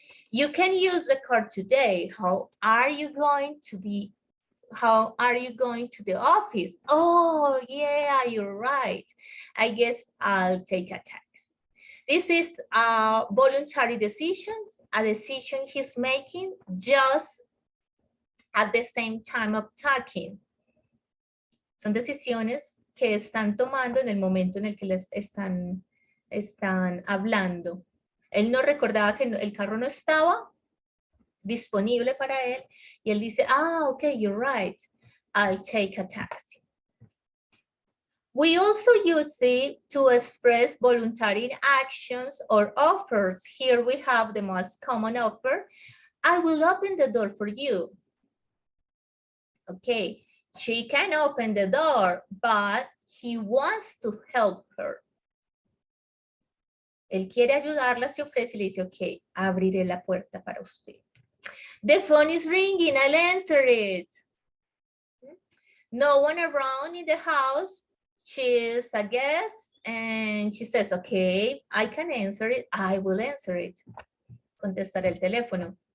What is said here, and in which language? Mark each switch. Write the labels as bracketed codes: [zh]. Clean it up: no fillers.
[en] You can use the car today. How are you going to the office? Oh, yeah, you're right. I guess I'll take a taxi. This is a voluntary decision, a decision he's making just at the same time of talking. [es] Son decisiones que están tomando en el momento en el que les están hablando. Él no recordaba que el carro no estaba disponible para él y él dice, [en] okay, you're right, I'll take a taxi. We also use it to express voluntary actions or offers. Here we have the most common offer. I will open the door for you. Okay, she can open the door, but he wants to help her. [es] Él quiere ayudarla, se ofrece y le dice, ok, abriré la puerta para usted. [en] The phone is ringing, I'll answer it. No one around in the house. She's a guest and she says, okay, I can answer it. I will answer it. [es] Contestar el teléfono.